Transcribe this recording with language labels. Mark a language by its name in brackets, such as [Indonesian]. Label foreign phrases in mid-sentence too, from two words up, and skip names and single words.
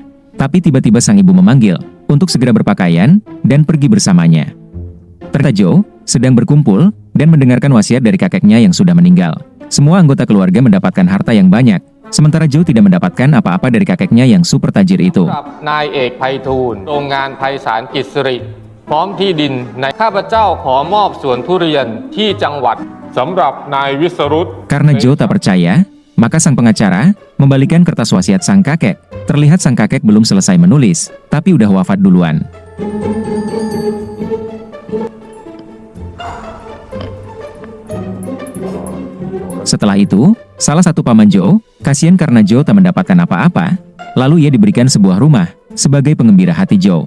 [Indonesian] Tapi tiba-tiba sang ibu memanggil untuk segera berpakaian dan pergi bersamanya. Ternyata Joe sedang berkumpul dan mendengarkan wasiat dari kakeknya yang sudah meninggal. Semua anggota keluarga mendapatkan harta yang banyak, sementara Joe tidak mendapatkan apa-apa dari kakeknya yang super tajir itu. [Thai] นายเอกไพฑูรย์โรงงานไพศาลกิจสิริพร้อมที่ดินในข้าพเจ้าขอมอบสวนทุเรียนที่จังหวัดสำหรับนายวิสรุต [Indonesian] Karena Joe tak percaya, maka sang pengacara membalikan kertas wasiat sang kakek. Terlihat sang kakek belum selesai menulis, tapi udah wafat duluan. Setelah itu, salah satu paman Joe, kasihan karena Joe tak mendapatkan apa-apa, lalu ia diberikan sebuah rumah sebagai pengembira hati Joe.